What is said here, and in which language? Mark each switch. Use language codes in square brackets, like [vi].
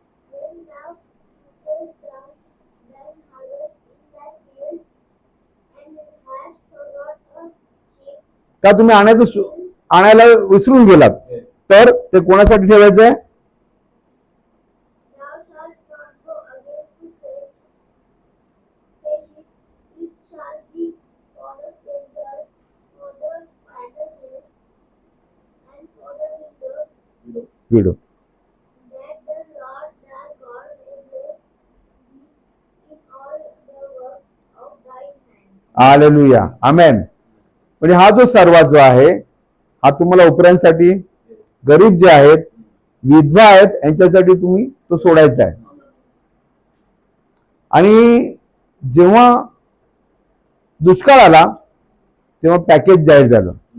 [en] When thou puttest down thine harvest in thy field, and hast forgot a sheep, [mr] का तुम्ही आणायला विसरून गेलात, [en] Yes. [mr] तर ते कोणासाठी ठेवायचंय? [en] thou shalt not go again to fetch it. It shall be for the stranger, for the fatherless, and for the widow, video. that the Lord thy God may bless thee in all the work of thy hands. [mr] Hallelujah. आमेन. म्हणजे हा जो सर्वात जो आहे, हा तुम्हाला उपऱ्यांसाठी, गरीब जे आहेत, विधवा आहेत, यांच्यासाठी तुम्ही तो सोडायचा आहे. आणि जेव्हा दुष्काळ आला तेव्हा पॅकेज जाहीर झालं.